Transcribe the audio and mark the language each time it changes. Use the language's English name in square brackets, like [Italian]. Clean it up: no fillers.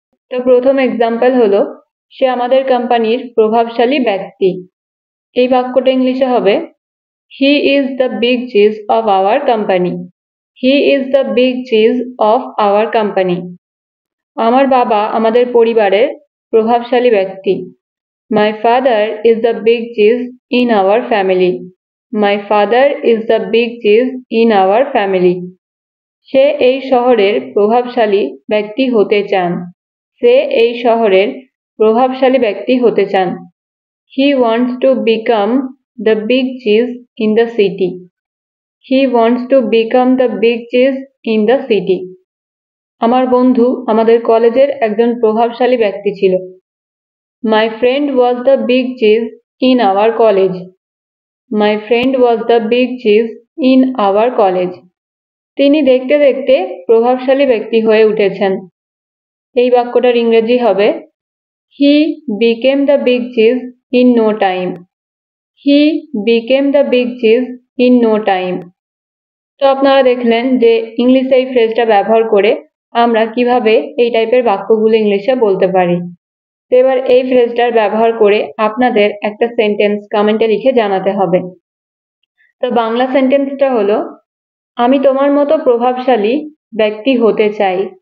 [Bangla] তো প্রথম এক্সাম্পল হলো সে আমাদের কোম্পানির প্রভাবশালী ব্যক্তি। এই বাক্যটা ইংলিশে হবে [English] He is the big cheese of our company. He is the big cheese of our company. [Bangla] আমার বাবা আমাদের পরিবারের প্রভাবশালী ব্যক্তি। [English] My father is the big cheese in our family. My father is the big cheese in our family. [Bangla] সে এই শহরের প্রভাবশালী ব্যক্তি হতে চান। সে এই শহরের প্রভাবশালী ব্যক্তি হতে চান। [English] He wants to become the big cheese in the city. He wants to become the big cheese in the city. [Bangla] আমার বন্ধু আমাদের কলেজের একজন প্রভাবশালী ব্যক্তি ছিল। [English] My friend was the big cheese in our college. My friend was the big cheese in our college. [Bangla] তিনি দেখতে দেখতে প্রভাবশালী ব্যক্তি হয়ে উঠেছেন। এই বাক্যটার ইংরেজি হবে [English] He became the big cheese in no time. He became the big cheese in no time. [Bangla] তো আপনারা দেখলেন যে ইংলিশে এই ফ্রেজটা ব্যবহার করে আমরা কিভাবে এই টাইপের বাক্যগুলো ইংলিশে বলতে পারি। তো এবার এই ফ্রেজটার ব্যবহার করে আপনাদের একটা সেন্টেন্স কমেন্টে লিখে জানাতে হবে। তো বাংলা সেন্টেন্সটা হলো আমি তোমার মতো প্রভাবশালী ব্যক্তি হতে চাই।